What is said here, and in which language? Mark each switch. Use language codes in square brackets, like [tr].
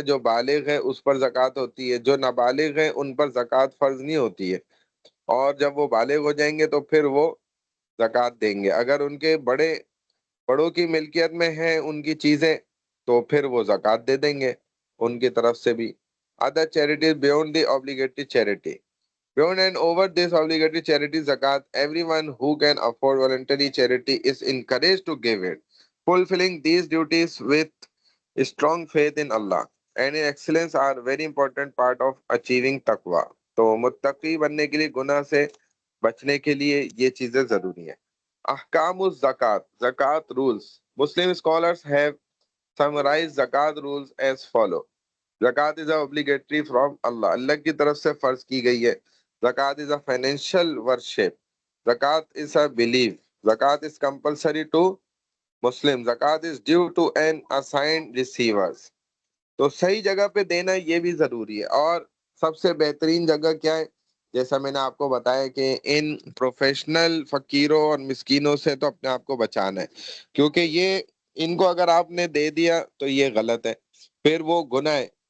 [ur] جو بالغ ہے اس پر زکوٰۃ ہوتی ہے، جو نابالغ ہے ان پر زکوٰۃ فرض نہیں ہوتی ہے. اور جب وہ بالغ ہو جائیں گے تو پھر وہ زکوٰۃ دیں گے. اگر ان کے بڑوں کی ملکیت میں ہیں ان کی چیزیں تو پھر وہ زکوٰۃ دے دیں گے ان کی طرف سے بھی. [en] Other charities beyond the obligatory charity. Beyond and over this obligatory charity zakat, everyone who can afford voluntary charity is encouraged to give it, fulfilling these duties with strong faith in Allah and in excellence are very important part of achieving taqwa. [ur] تو متقی بننے کے لیے، گناہ سے بچنے کے لیے یہ چیزیں ضروری ہیں. احکام الزکات، زکات rules. [en] Muslim scholars have summarized zakat rules as follow. Zakat is obligatory from Allah, [ur] اللہ کی طرف سے فرض کی گئی ہے. [en] Zakat is a financial worship. Zakat is a belief. Zakat is compulsory to Muslim. Zakat is due to an assigned receivers. [ur] تو صحیح جگہ پہ دینا یہ بھی ضروری ہے. اور سب سے بہترین جگہ کیا ہے، جیسا میں نے آپ کو بتایا کہ ان پروفیشنل فقیروں اور مسکینوں سے تو اپنے آپ کو بچانا ہے، کیونکہ یہ ان کو اگر آپ نے دے دیا تو یہ غلط ہے، پھر وہ گناہ ہے.